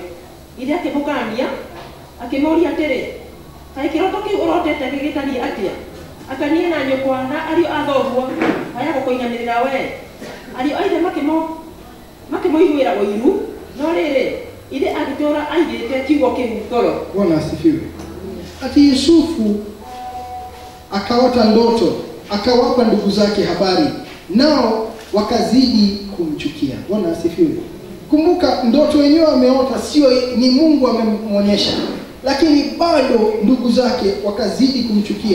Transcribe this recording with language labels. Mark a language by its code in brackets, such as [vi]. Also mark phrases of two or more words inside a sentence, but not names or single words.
[ki] Ithe akĩmũkania, akĩmoria atĩrĩ, "Kaĩ kĩroto kĩu ũrotete gĩgĩtariĩ atĩa? Akaniĩ na nyũkwa na ariũ a thoguo haya gũkũinamĩrĩra we." Ariũ a ithe makĩmũiguĩra ũiru, no rĩrĩ ithe agĩtũũra aigĩte kiugo kĩu ngoro. [sw] Bwana asifiwe. Ati Yusufu akaota ndoto, akawapa ndugu zake habari, nao wakazidi kumchukia. Bwana asifiwe. Kumbuka ndoto yenyewe ameota sio ni Mungu amemwonyesha, lakini bado ndugu zake wakazidi kumchukia.